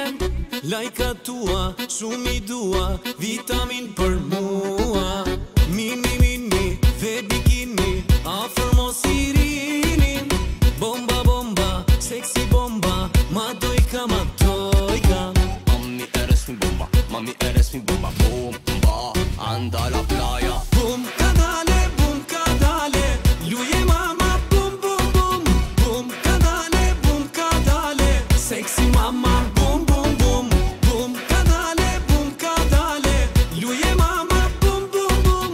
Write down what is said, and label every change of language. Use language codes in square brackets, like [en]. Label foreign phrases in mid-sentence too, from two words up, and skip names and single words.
[sq] Lajka tua, shumë i dua, vitamin për mua. Mini, dhe bikini, afër mos i rini. Bomba, sexy bomba, ma dojka. [es] Mami, eres mi bomba, mami, eres mi bomba. Bomba, anda a la playa. Bum cadale, lui e mama, bum bum bum. Bum cadale, sexy mama, bum bum bum. Bum cadale, lui e mama, bum bum bum.